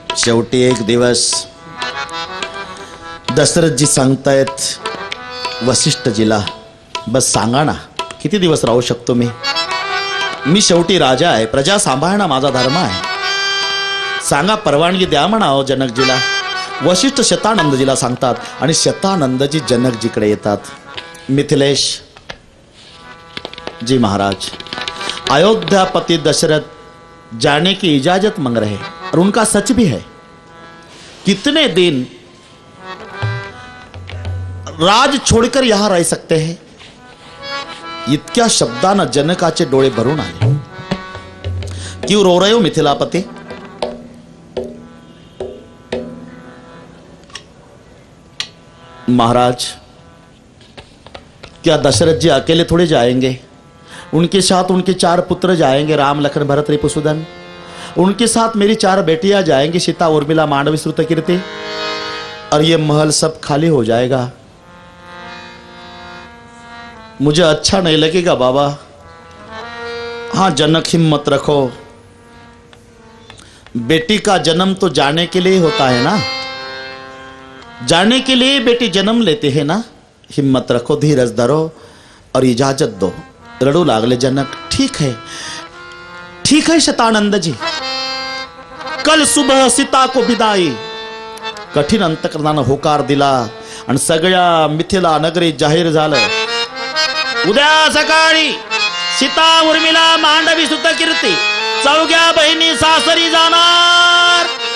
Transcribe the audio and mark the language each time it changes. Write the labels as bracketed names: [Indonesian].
[Marathi] शेवटी एक दिवस दशरथजी सांगतायत वसिष्ठजीला, बस सांगा ना किती दिवस राहू शकतो मी शेवटी राजा आहे, प्रजा सांभाळणं माझा धर्म आहे. सांगा, परवानगी द्या म्हणावं जनकजीला. वशिष्ठ शतानंदजीला सांगतात आणि शतानंदजी जनकजीकडे येतात. [Hindi] मिथिलेश जी महाराज, अयोध्यापति दशरथ जाने की इजाजत मांग रहे और उनका सच भी है. कितने दिन राज छोड़कर यहां रह सकते हैं? [Marathi] इतक्या शब्दानं जनकाचे डोळे भरून आले. [Hindi] क्यों रो रहे हो मिथिलापति? महाराज, क्या दशरथ जी अकेले थोड़े जाएंगे? उनके साथ उनके 4 पुत्र जाएंगे, राम लखन भरत रिपुसुदन. उनके साथ मेरी 4 बेटियां जाएंगी, सीता उर्मिला मांडवी श्रुतकीर्ति. और ये महल सब खाली हो जाएगा. मुझे अच्छा नहीं लगेगा बाबा. हाँ जनक, हिम्मत रखो. बेटी का जन्म तो जाने के लिए होता है ना. जाने के लिए बेटी जन्म लेते हैं ना, हिम्मत रखो, धीरज धरो और इजाजत दो। [Marathi] रड़ू लागले [Hindi] जनक, ठीक है शतानंद जी, कल सुबह सीता को विदाई। [Marathi] कठीण अंतकरणानं होकार दिला आणि सगळ्या मिथिला नगरी जाहीर झालं, उद्या सकाळी सीता उर्मिला मांडवी सुत कीर्ती चौघ्या बहिणी सासरी जाणार।